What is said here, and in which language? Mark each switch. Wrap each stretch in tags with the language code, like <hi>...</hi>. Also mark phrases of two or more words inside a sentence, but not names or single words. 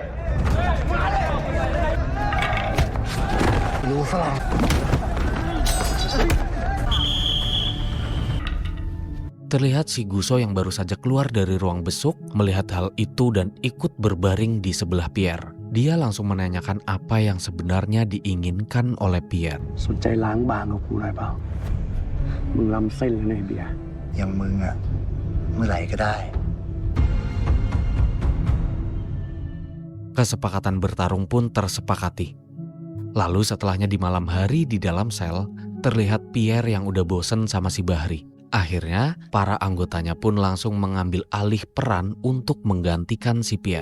<id>Terlihat si Guso yang baru saja keluar dari ruang besuk melihat hal itu dan ikut berbaring di sebelah Pierre. Dia langsung menanyakan apa yang sebenarnya diinginkan oleh Pierre.</id> <th>สนใจล้างบางกับกูหน่อยเปล่า มึงล้ำเส้นเลยนะไอ้เบียร์ อย่างมึงอ่ะ เมื่อไหร่ก็ได้</th> <id>Kesepakatan bertarung pun tersepakati. Lalu setelahnya di malam hari di dalam sel, terlihat Pierre yang udah bosen sama si Bahri. Akhirnya, para anggotanya pun langsung mengambil alih peran untuk menggantikan si Pierre.</id>